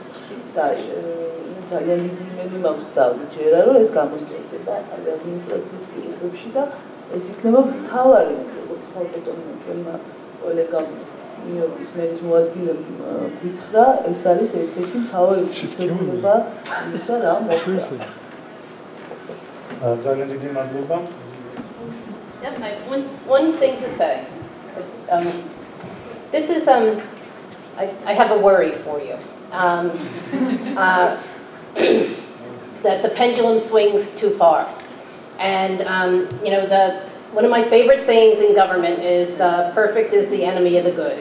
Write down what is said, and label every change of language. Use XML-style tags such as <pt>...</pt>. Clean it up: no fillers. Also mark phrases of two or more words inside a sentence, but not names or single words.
<ka>და ძალიან დიდი იმედი მაქვს და ვიჯერა რომ ეს გამოსწორდება ადმინისტრაციის პირობებში და ეს იქნება მთავარი, როგორც ხალხეთმა კოლეგამ ნიუ-იორკის მერის მოადგილემ გითხრა, ეს არის ერთ-ერთი მთავარი ცდილება იმისა, რა მოხდა. ძალიან დიდი მადლობა.</ka> <en>One thing to say. This is I have a worry for you. that the pendulum swings too far. And you know, one of my favorite sayings in government is the perfect is the enemy of the good.</en>